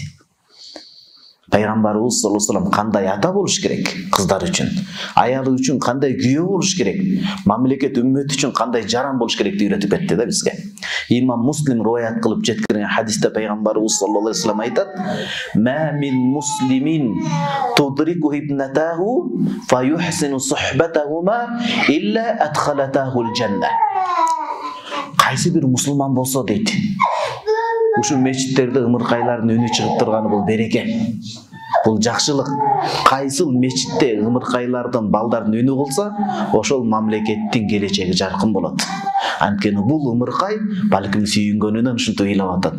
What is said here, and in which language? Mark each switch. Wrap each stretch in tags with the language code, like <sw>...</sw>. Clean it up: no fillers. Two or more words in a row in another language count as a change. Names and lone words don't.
<ky>Пайгамбарыбыз</ky> <ar>صلى الله عليه وسلم</ar> <ky>кандай ата болуш керек кыздар үчүн, аялы үчүн кандай күйөө болуш керек, мамлекет үммөт үчүн кандай жаран болуш керекти үйрөтүп кетти да бизге. Имам Муслим риваят кылып жеткирген хадисте Пайгамбарыбыз</ky> <ar>صلى الله عليه وسلم</ar> <ky>айтат:</ky> <ar>"ما من مسلم تدرك ابنته فيحسن صحبتهما إلا أدخلتاه الجنة."</ar> <ky>Кайсы бир мусулман болсо дейт, ушул мечиттерде ымыркайлардын үнү чыгып турганы бул береке. Бул жакшылык. Кайсыл мечитте ымыркайлардын, балдардын үнү болсо, ошол мамлекеттин келечеги жаркын болот. Анткени бул ымыркай балким сүйүнгөнүнөн ушинтип ыйлап атат.</ky>